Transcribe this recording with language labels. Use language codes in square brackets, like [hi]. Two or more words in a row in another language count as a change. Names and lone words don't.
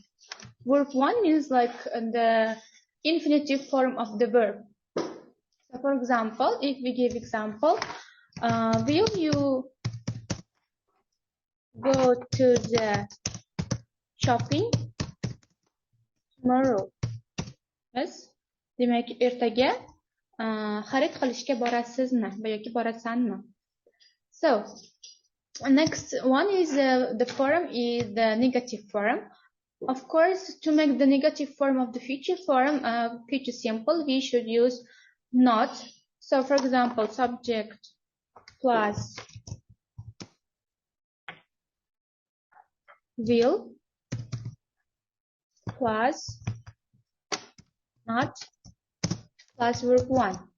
[en] Verb 1 means like the infinitive form of the verb. So for example, if we give example, will you go to the shopping tomorrow? Yes. [uz] Demak, ertaga xarid qilishga borasizmi yoki borasanmi? [en] So next one is the form is the negative form. Of course, to make the negative form of the future form future simple, we should use not. So for example, subject plus will plus not plus verb 1.